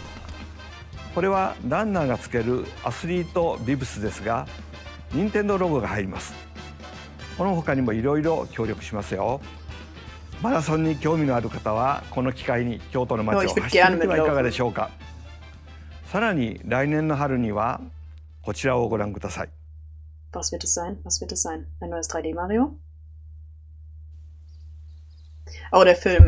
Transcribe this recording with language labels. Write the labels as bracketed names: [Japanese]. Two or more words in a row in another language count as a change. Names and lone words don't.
[Japanese] これはランナーがつけるアスリートビブスですが、任天堂ロゴが入ります。この他にもいろいろ協力しますよ。マラソンに興味のある方はこの機会に京都の街を走ってみてはいかがでしょうか。さらに来年の春にはこちらをご覧ください。 [German] Was wird es sein? Was wird es sein? Ein neues 3D Mario? Oh, der Film.